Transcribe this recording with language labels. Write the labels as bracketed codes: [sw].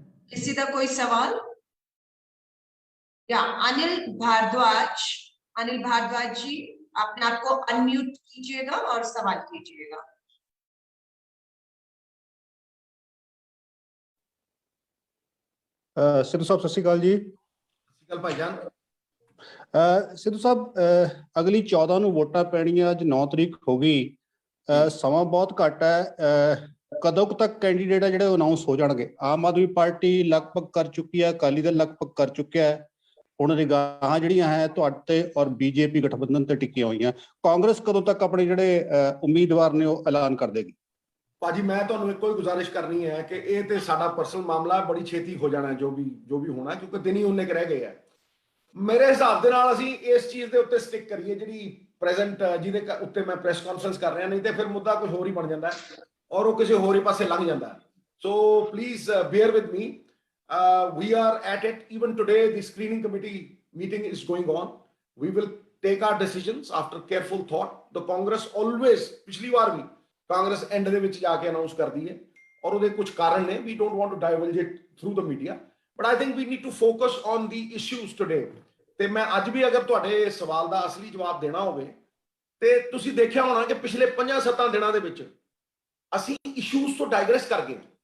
[hi] किसी का कोई सवाल? या अनिल भारद्वाज जी अपने आप को अनम्यूट कीजिएगा और सवाल कीजिएगा। सिद्धू साहब सत श्री अकाल जी। भाईजान सिद्धू साहब अगली [pa] 14 ਨੂੰ ਵੋਟਾਂ ਪੈਣੀਆਂ, ਅੱਜ 9 ਤਰੀਕ ਹੋ ਗਈ, ਸਮਾਂ ਬਹੁਤ ਘੱਟ ਹੈ। ਕਦੋਂ ਕੁ ਤੱਕ ਕੈਂਡੀਡੇਟ ਆ ਜਿਹੜੇ ਅਨਾਉਂਸ ਹੋ ਜਾਣਗੇ? ਆਮ ਆਦਮੀ ਪਾਰਟੀ ਲਗਭਗ ਕਰ ਚੁੱਕੀ ਹੈ, ਅਕਾਲੀ ਦਲ ਲਗਭਗ ਕਰ ਚੁੱਕਿਆ ਹੈ, ਹੁਣ ਨਿਗਾਹਾਂ ਜਿਹੜੀਆਂ ਹੈ ਤੁਹਾਡੇ ਤੇ ਔਰ ਬੀਜੇਪੀ ਗਠਬੰਧਨ ਤੇ ਟਿੱਕੀਆਂ ਹੋਈਆਂ। ਕਾਂਗਰਸ ਕਦੋਂ ਤੱਕ ਆਪਣੇ ਜਿਹੜੇ ਉਮੀਦਵਾਰ ਨੇ ਉਹ ਐਲਾਨ ਕਰ ਦੇਗੀ? ਭਾਜੀ ਮੈਂ ਤੁਹਾਨੂੰ ਇੱਕੋ ਹੀ ਗੁਜ਼ਾਰਿਸ਼ ਕਰਨੀ ਹੈ ਕਿ ਇਹ ਤੇ ਸਾਡਾ ਪਰਸਨਲ ਮਾਮਲਾ ਬੜੀ ਛੇਤੀ ਹੋ ਜਾਣਾ ਜੋ ਵੀ ਹੋਣਾ, ਕਿਉਂਕਿ ਦਿਨ ਹੀ ਉਹਨੇ ਕੁ ਰਹਿ ਗਏ ਆ। ਮੇਰੇ ਹਿਸਾਬ ਦੇ ਨਾਲ ਅਸੀਂ ਇਸ ਚੀਜ਼ ਦੇ ਉੱਤੇ ਸਟਿਕ ਕਰੀਏ ਜਿਹੜੀ ਪ੍ਰੈਜ਼ੈਂਟ ਜਿਹਦੇ ਉੱਤੇ ਮੈਂ ਪ੍ਰੈਸ ਕਾਨਫਰੰਸ ਕਰ ਰਿਹਾ, ਨਹੀਂ ਤੇ ਫਿਰ ਮੁੱਦਾ ਕੁਝ ਹੋਰ ਹੀ ਬਣ ਜਾਂਦਾ ਔਰ ਉਹ ਕਿਸੇ ਹੋਰ ਹੀ ਪਾਸੇ ਲੰਘ ਜਾਂਦਾ। [en] So please bear with me, we are at it. Even today the screening committee meeting is going on. We will take our decisions after careful thought. The Congress always, [pa] ਪਿਛਲੀ ਵਾਰ ਵੀ ਕਾਂਗਰਸ ਐਂਡ ਦੇ ਵਿੱਚ ਜਾ ਕੇ ਅਨਾਉਂਸ ਕਰਦੀ ਹੈ ਔਰ ਉਹਦੇ ਕੁਝ ਕਾਰਨ ਨੇ। [en] We don't want to divulge it through the media, but I think we need to focus on the issues today. [pa] ਤੇ ਮੈਂ ਅੱਜ ਵੀ ਅਗਰ ਤੁਹਾਡੇ ਸਵਾਲ ਦਾ ਅਸਲੀ ਜਵਾਬ ਦੇਣਾ ਹੋਵੇ ਤੇ ਤੁਸੀਂ ਦੇਖਿਆ ਹੋਣਾ ਕਿ ਪਿਛਲੇ 5-7 ਦਿਨਾਂ ਦੇ ਵਿੱਚ ਅਸੀਂ ਇਸ਼ੂਜ਼ ਤੋਂ ਡਾਈਗਰੈਸ ਕਰ ਗਏ।